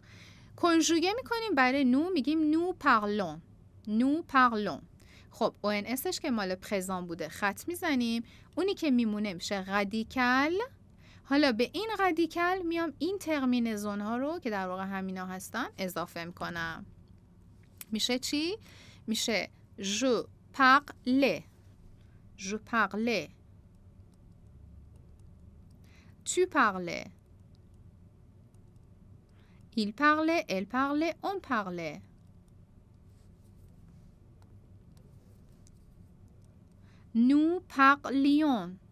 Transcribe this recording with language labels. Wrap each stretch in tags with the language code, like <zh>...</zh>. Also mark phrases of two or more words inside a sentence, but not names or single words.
<fa>کنجوگه میکنیم برای نو، میگیم</fa> <fr>nous parlons, nous parlons.</fr> <fa>خب ONSش که مال پرزان بوده خط میزنیم، اونی که میمونه میشه رادیکال. حالا به این رادیکال میام این ترمینزون ها رو که در واقع همینا هستن اضافه میکنم. میشه چی؟</fa> <fr>میشه je parle، je parle، tu parlais، il parlait، elle parlait، on parlait. Nous parlions.</fr>